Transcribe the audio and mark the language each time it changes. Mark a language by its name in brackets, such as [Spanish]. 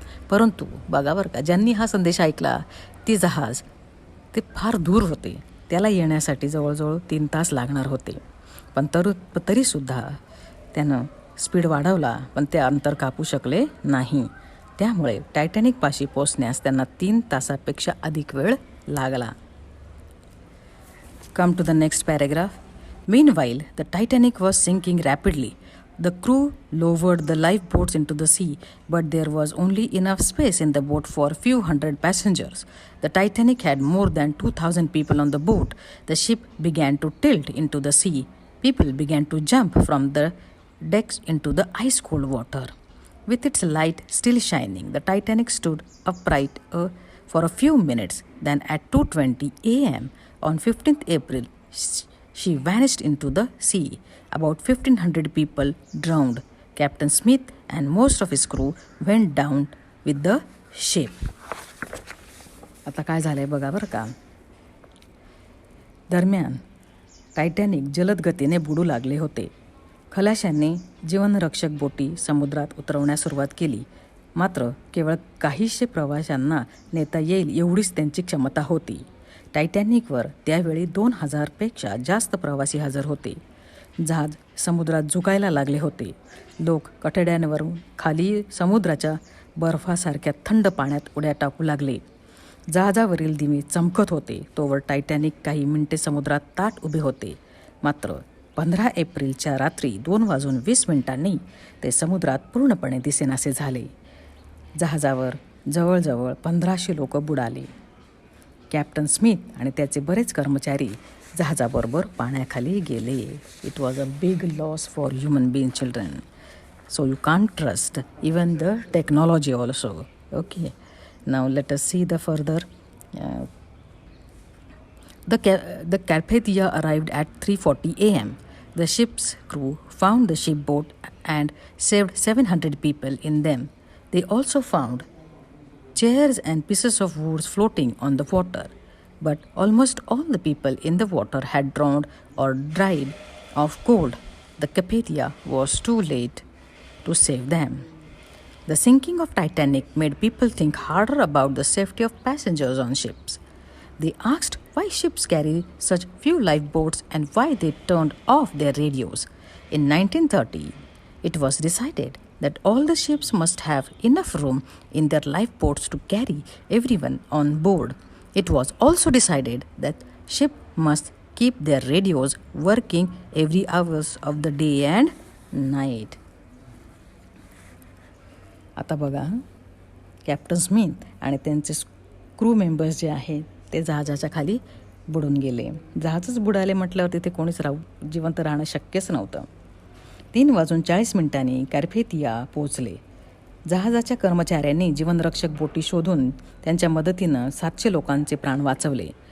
[Marathi] परंतु बघा बरं का, ज्यांनी हा संदेश ऐकला ते जहाज ते फार दूर होते. त्याला येण्यासाठी जवळजवळ 3 तास लागणार होते. पण तरीसुद्धा त्यानं स्पीड वाढवला, पण ते अंतर कापू शकले नाही. त्यामुळे टायटॅनिकपाशी पोचण्यास त्यांना 3 तासापेक्षा अधिक वेळ लागला. [English] Come to the next paragraph. Meanwhile, the Titanic was sinking rapidly. The crew lowered the lifeboats into the sea, but there was only enough space in the boat for a few hundred passengers. The Titanic had more than 2,000 people on the boat. The ship began to tilt into the sea. People began to jump from the decks into the ice-cold water. With its light still shining, the Titanic stood upright for a few minutes. Then at 2:20 a.m. on 15th April, she vanished into the sea. About 1,500 people drowned. Captain Smith and most of his crew went down with the ship. [Marathi] आता काय झालंय बघा बरं का. दरम्यान Titanic जलद गतीने बुडू लागले होते. खलाशांनी जीवनरक्षक बोटी समुद्रात उतरवण्यास सुरुवात केली. मात्र केवळ काहीशे प्रवाशांना नेता येईल एवढीच त्यांची क्षमता होती. टायटॅनिकवर त्यावेळी 2,000पेक्षा जास्त प्रवासी हजर होते. जहाज समुद्रात झुकायला लागले होते. लोक कठड्यांवरून खाली समुद्राच्या बर्फासारख्या थंड पाण्यात उड्या टाकू लागले. जहाजावरील दिवे चमकत होते. तोवर टायटॅनिक काही मिनिटे समुद्रात ताठ उभे होते. मात्र 15 एप्रिलच्या रात्री 2:20 ते समुद्रात पूर्णपणे दिसेनासे झाले. जहाजावर जवळजवळ 1,500 लोक बुडाले. कॅप्टन स्मिथ आणि त्याचे बरेच कर्मचारी जहाजाबरोबर पाण्याखाली गेले. [English] It was a big loss for human being children. So you can't trust even the technology also. Okay, now let us see the further. The Carpathia arrived at 3:40 a.m. The ship's crew found the ship boat and saved 700 people in them. They also found chairs and pieces of wood floating on the water. But almost all the people in the water had drowned or died of cold. The Carpathia was too late to save them. The sinking of Titanic made people think harder about the safety of passengers on ships. They asked why ships carry such few lifeboats and why they turned off their radios. In 1930, it was decided that all the ships must have enough room in their lifeboats to carry everyone on board. It was also decided that ship must keep their radios working every hours of the day and night. [Marathi] आता बघा, captain Smith आणि त्यांचे crew members जे आहेत ते जहाजाच्या खाली बुडून गेले. जहाजच बुडाले म्हटल्यावर तिथे कोणीच जिवंत राहणं शक्यच नव्हतं. 3:40 कॅर्पेथिया पोहोचले. जहाजाच्या कर्मचाऱ्यांनी जीवनरक्षक बोटी शोधून त्यांच्या मदतीनं 700 लोकांचे प्राण वाचवले.